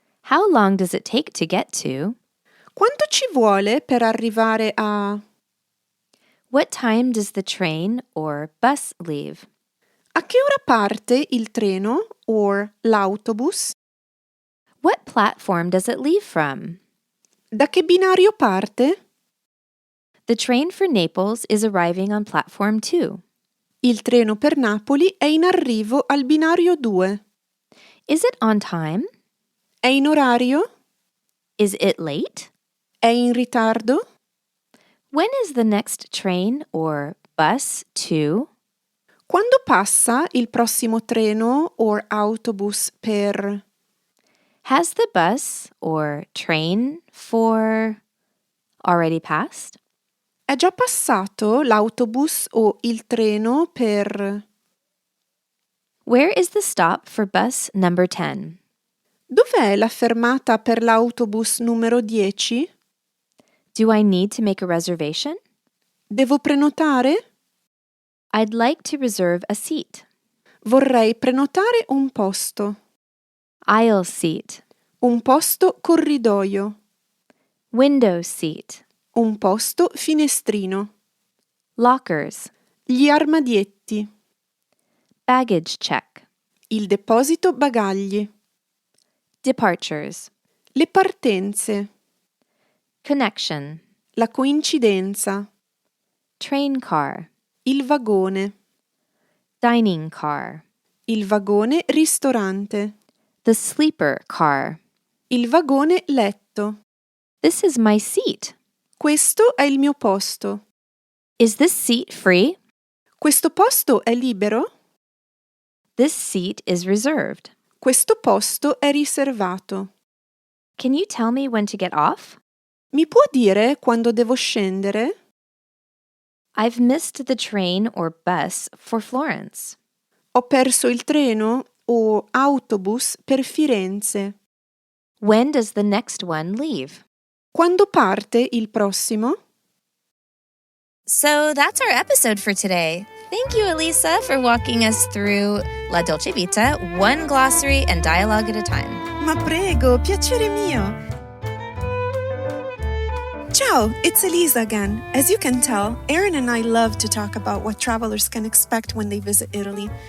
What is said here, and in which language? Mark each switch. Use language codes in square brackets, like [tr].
[en] How long does it take to get to? [it] Quanto ci vuole per arrivare a... [en] What time does the train or bus leave? [it] A che ora parte il treno o l'autobus? [en] What platform does it leave from? [it] Da che binario parte? [en] The train for Naples is arriving on platform 2. [it] Il treno per Napoli è in arrivo al binario 2. [en] Is it on time? [it] È in orario? [en] Is it late? [it] È in ritardo? [en] When is the next train or bus to? [it] Quando passa il prossimo treno o autobus per... [en] Has the bus or train for already passed? [it] È già passato l'autobus o il treno per... [en] Where is the stop for bus number 10? [it] Dov'è la fermata per l'autobus numero 10? [en] Do I need to make a reservation? [it] Devo prenotare? [en] I'd like to reserve a seat. [it] Vorrei prenotare un posto. [en] Aisle seat. [it] Un posto corridoio. [en] Window seat. [it] Un posto finestrino. [en] Lockers. [it] Gli armadietti. [en] Baggage check. [it] Il deposito bagagli. [en] Departures. [it] Le partenze. [en] Connection. [it] La coincidenza. [en] Train car. [it] Il vagone. [en] Dining car. [it] Il vagone ristorante. [en] The sleeper car. [it] Il vagone letto. [en] This is my seat. [it] Questo è il mio posto. [en] Is this seat free? [it] Questo posto è libero? [en] This seat is reserved. [it] Questo posto è riservato. [en] Can you tell me when to get off? [it] Mi può dire quando devo scendere? [en] I've missed the train or bus for Florence. [it] Ho perso il treno o autobus per Firenze. [en] When does the next one leave? [it] Quando parte il prossimo? [en] So that's our episode for today. Thank you, Elisa, for walking us through La Dolce Vita, one glossary and dialogue at a time. [it] Ma prego, piacere mio. [en] Ciao, it's Elisa again. As you can tell, Erin and I love to talk about what travelers can expect when they visit Italy.